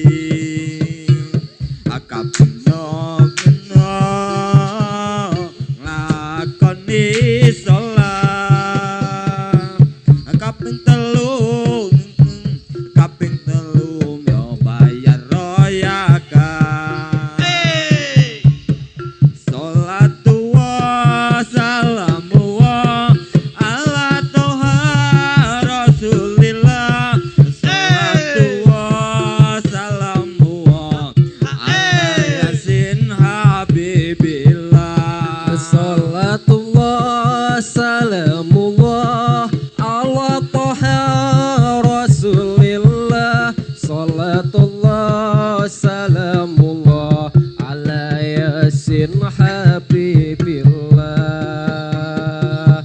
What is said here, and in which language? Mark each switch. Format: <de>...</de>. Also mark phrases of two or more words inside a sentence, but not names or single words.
<jv>kaping 6 nglakoni salat kaping</jv> <ar>3</ar> <jv>yo bayar zakat</jv> <ar>صلاة وسلام على طه رسول الله صلاة وسلام على يس حبيب الله صلاة الله سلام الله على طه رسول الله صلاة الله سلام الله على يس حبيب الله</ar>